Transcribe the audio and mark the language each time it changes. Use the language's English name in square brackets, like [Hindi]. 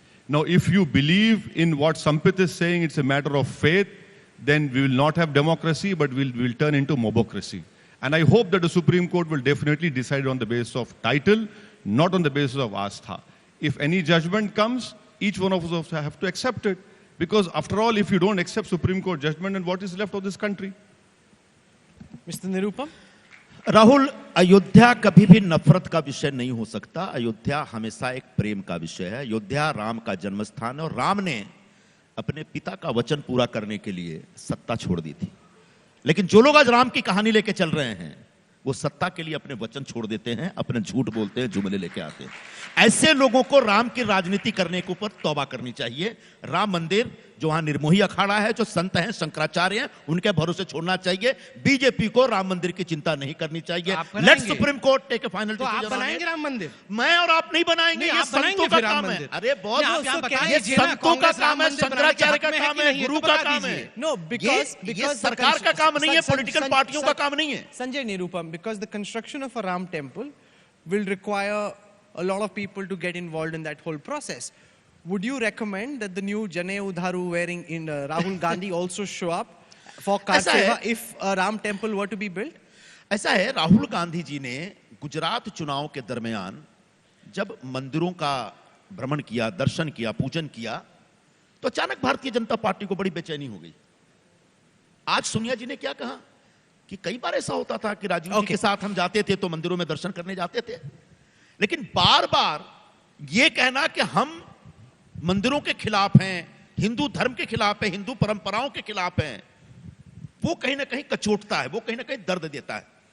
[English] Now, if you believe in what Sampit is saying, it's a matter of faith, then we will not have democracy, but we'll turn into mobocracy. And I hope that the Supreme Court will definitely decide on the basis of title, not on the basis of astha. If any judgment comes, each one of us have to accept it. Because after all, if you don't accept Supreme Court judgment, then what is left of this country? Mr. Nirupam? [Hindi] Rahul, Ayodhya कभी भी नफरत का विषय नहीं हो सकता. अयोध्या हमेशा एक प्रेम का विषय है. अयोध्या राम का जन्मस्थान है और राम ने अपने पिता का वचन पूरा करने के लिए सत्ता छोड़ दी थी. लेकिन जो लोग आज राम की कहानी लेके चल रहे हैं, वो सत्ता के लिए अपने वचन छोड़ देते हैं, अपने झूठ बोलते हैं, जुमले लेके आते हैं. ऐसे लोगों को राम की राजनीति करने के ऊपर तौबा करनी चाहिए. राम मंदिर जो वहां निर्मोही अखाड़ा है, जो संत हैं, शंकराचार्य हैं, उनके भरोसे छोड़ना चाहिए. बीजेपी को राम मंदिर की चिंता नहीं करनी चाहिए. [English] Let Supreme Court take a final decision. [Hindi] आप बनाएंगे राम मंदिर? मैं और आप नहीं बनाएंगे. ये संतों का काम है. अरे बहुत, ये संतों का काम है, शंकराचार्य का काम है, गुरु का काम है. [English] No, because [Hindi] सरकार का काम नहीं है, पॉलिटिकल पार्टियों का काम नहीं है. [English] Sanjay Nirupam, because the construction of a Ram temple will require a lot of people to get involved in that whole process. Would you recommend that the new Janay Udharu wearing in Rahul Gandhi also show up for Karteva if a Ram temple were to be built? [Hindi] ऐसा है, राहुल गांधी जी ने गुजरात चुनाव के दरमियान जब मंदिरों का भ्रमण किया, दर्शन किया, पूजन किया, तो अचानक भारतीय जनता पार्टी को बड़ी बेचैनी हो गई. आज सोनिया जी ने क्या कहा कि कई बार ऐसा होता था कि राजीव जी के साथ हम जाते थे तो मंदिरों में दर्शन करने जाते थे, लेकिन बार बार ये कहना कि हम मंदिरों के खिलाफ हैं, हिंदू धर्म के खिलाफ है, हिंदू परंपराओं के खिलाफ हैं, वो कहीं ना कहीं कचोटता है, वो कहीं ना कहीं दर्द देता है.